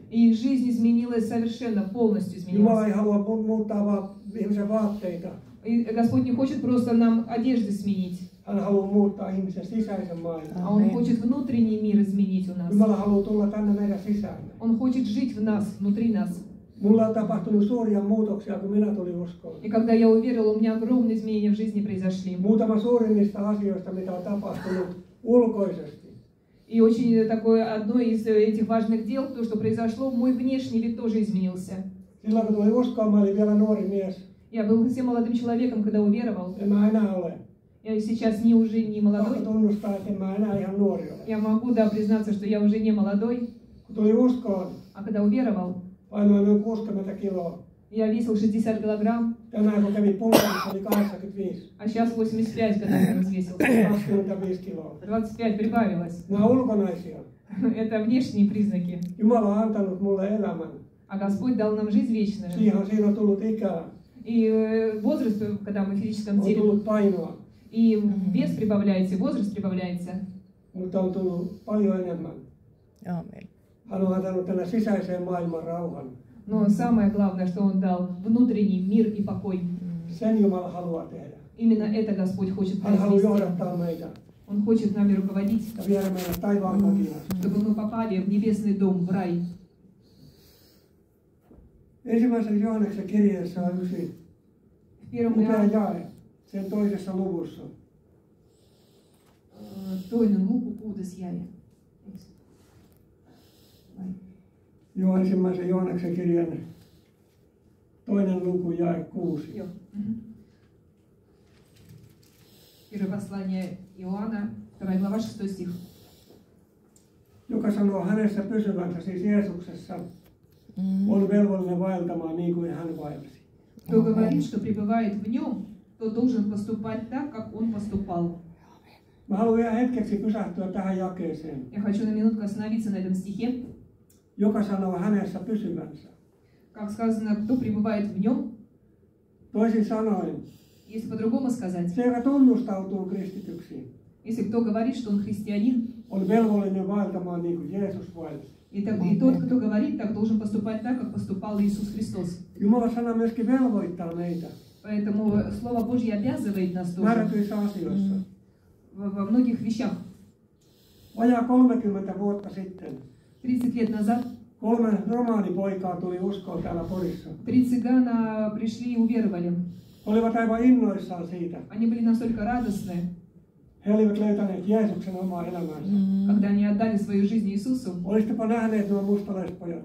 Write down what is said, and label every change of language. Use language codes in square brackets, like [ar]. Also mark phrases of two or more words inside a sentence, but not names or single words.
[ru] и их жизнь изменилась совершенно, полностью [fi] Jumala ei [ru] изменилась. [fi] halua muuttaa vaan ihmisen vaatteita. [ru] И Господь не хочет просто нам одежды сменить, [fi] Hän haluaa muuttaa ihmisen sisäisen maailman. [ru] а Он хочет внутренний мир изменить у нас. [fi] Jumala haluaa tulla tänne meidän sisään. [ru] Он хочет жить в нас, внутри нас. [fi] Mulla on tapahtunut suuria muutoksia, kun minä tulin uskoon. [ru] И когда я уверовал, у меня огромные изменения в жизни произошли. [fi] Muutama suurimmista asioista, mitä on tapahtunut ulkoisesti. [ru] И очень такое одно из этих важных дел, то, что произошло, мой внешний вид тоже изменился. [fi] Silloin kun tulin uskoon, mä olin vielä nuori mies. [ru] Я был совсем молодым человеком, когда уверовал. [fi] En mä enää ole. [ru] Я сейчас уже не [fi] Pakko [ru] молодой. [fi] tunnustaa, että en mä enää ihan nuori ole. [ru] Я могу, да, признаться, что я уже не молодой. [fi] Kun tulin uskoon, [ru] А когда уверовал, [fi] painoin noin 60 kiloa. [ru] я весил 60 килограмм, [fi] Tänään kun kävin puntarissa, oli 85. [ru] а сейчас 85, когда я взвесил. [fi] 25 kiloa. [ru] 25 прибавилось. [fi] Nämä on ulkonaisia. [ru] Это внешние признаки. [fi] Jumala on antanut mulle elämän. [ru] А Господь дал нам жизнь вечную. [fi] Siinä on tullut ikää, [ru] И возраст, когда мы в физическом [fi] on [ru] теле, [fi] tullut painoa, [ru] и вес прибавляется, и возраст прибавляется. [fi] mutta on tullut paljon enemmän. Aamen. Hän on antanut tänne sisäiseen maailman rauhan. [ru] Но самое главное, что Он дал внутренний мир и покой. [fi] Sen Jumala haluaa tehdä. [ru] Именно это Господь хочет [fi] Hän haluaa [ru] произвести. [fi] johdattaa meitä [ru] Он хочет нами руководить, [fi] ja viedä meidät taivaan kotiin. [ru] чтобы мы попали в небесный дом, в рай. [fi] Ensimmäisen Johanneksen kirjeessä on yksi [ru] В первом [fi] upea [ru] Иоанне, [fi] jae sen toisessa luvussa. toinen luku, 6. jae. Joo, ensimmäisen Johanneksen kirjan toinen luku jae 6. Joo. [ru] Первое послание Иоанна, 2 глава, 6 стих. [fi] Joka sanoo hänessä pysyvänsä, siis Jeesuksessa, on velvollinen vaeltamaan niin kuin hän vaelsi. [ru] Кто говорит, что пребывает в нем, то должен поступать так, как он поступал. [fi] Mä haluan vielä hetkeksi pysähtyä tähän jakeeseen, [ru] Я хочу на минутку остановиться на этом стихе. [fi] joka sanoo hänessä pysyvänsä. [ru] Как сказано, кто пребывает в нем, [fi] Toisin sanoen, [ru] если по-другому сказать, [fi] se, joka tunnustautuu kristityksi, [ru] если кто говорит, что он христианин, [fi] on velvollinen vaeltamaan niin kuin Jeesus vaelsi. [ru] и тот, кто говорит так, должен поступать так, как поступал Иисус Христос. [fi] Jumalan sana myöskin velvoittaa meitä [ru] Поэтому Слово Божье обязывает нас тоже [fi] määrätyissä asioissa. [ru] во многих вещах. [fi] Vajaa 30 vuotta sitten [ru] 30 лет назад [fi] 3 romaanipoikaa tuli uskoon täällä Porissa. [ru] 3 цыгана пришли и уверовали. [fi] He olivat aivan innoissaan siitä. [ru] Они были настолько радостны, [fi] He olivat löytäneet Jeesuksen omaa elämäänsä. [ru] когда они отдали свою жизнь Иисусу. [fi] Olisitteko nähneet nuo mustalaispojat?